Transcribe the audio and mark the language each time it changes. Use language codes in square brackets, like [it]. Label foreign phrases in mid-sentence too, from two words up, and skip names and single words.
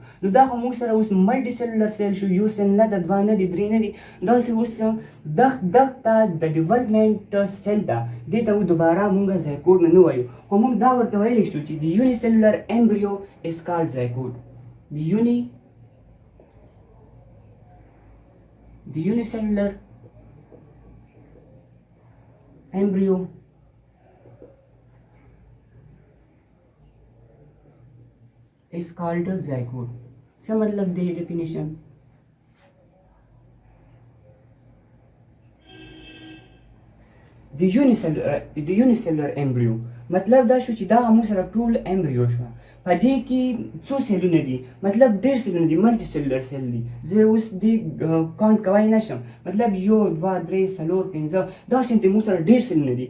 [ps] نو دا خو موږ سره اوس [en] multi cellular cell [ps] شو، یو سیل نه، د 2 نه دي، 3 نه دي، داسې اوس دغه ته د ډیولپمنټ سیل ته، دې ته دوباره موږ زایګوټ نه وایو، خو موږ دا ورته ویلی شو چې د [en] uni cellular embryo is called zygote. د uni cellular embryo is called a zygote. [ps] څه مطلب دی ډیفینیشن؟ د [en] unicellular embryo [ps] مطلب دا شو چې دا موږ سره ټول امبریو شوه، په دې کې څو سیلونه دي؟ مطلب ډېر سیلونه دي، [en] multi cellular cell [ps] دي. زه اوس دې کاونټ کولی نشم، مطلب 1 2 3 4 5 داسې موږ سره ډېر سیلونه دي.